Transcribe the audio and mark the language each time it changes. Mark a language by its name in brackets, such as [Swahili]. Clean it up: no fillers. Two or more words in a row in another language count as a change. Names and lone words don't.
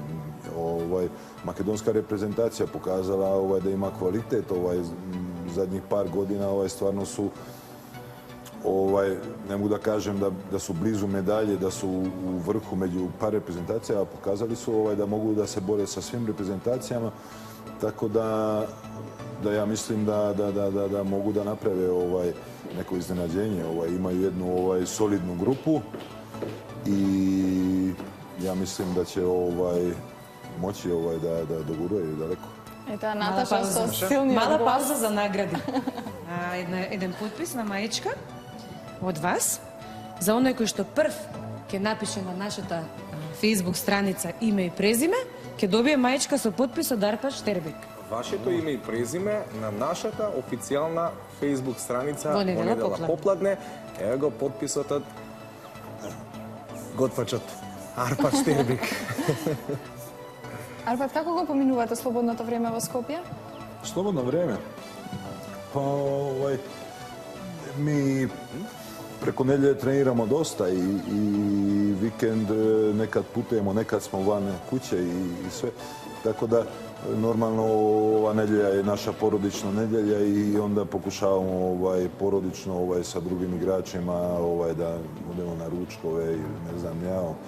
[Serbian] Makedonska reprezentacija pokazala da ima kvalitet, zadnjih par godina stvarno su, ne mogu da kažem da su blizu medalje, da su u vrhu među par reprezentacija, a pokazali su da mogu da se bore sa svim reprezentacijama, tako da ja mislim da mogu da naprave neko iznenađenje. Imaju jednu solidnu grupu i ja mislim da će moći da doguraju daleko. [Macedonian] Ето, Наташа со силниот Мала глас. пауза за награди. Еден подпис на маечка од вас за оној кој што прв ќе напише на нашата Facebook страница име и презиме, ќе добие маечка со подпис од Арпад Штербек. Вашето име и презиме на нашата официјална Facebook страница Во недела попладне. Ево го подписот од готвачот Арпад Штербек. Арпад, како го поминувате слободното време во Скопје? [Serbian] Slobodno vrijeme? Pa mi preko nedjelje treniramo dosta i vikend nekad putujemo, nekad smo van kuće i sve. Tako da normalno ova nedjelja je naša porodična nedjelja i onda pokušavamo porodično sa drugim igračima da odemo na ručkove ili ne znam ja.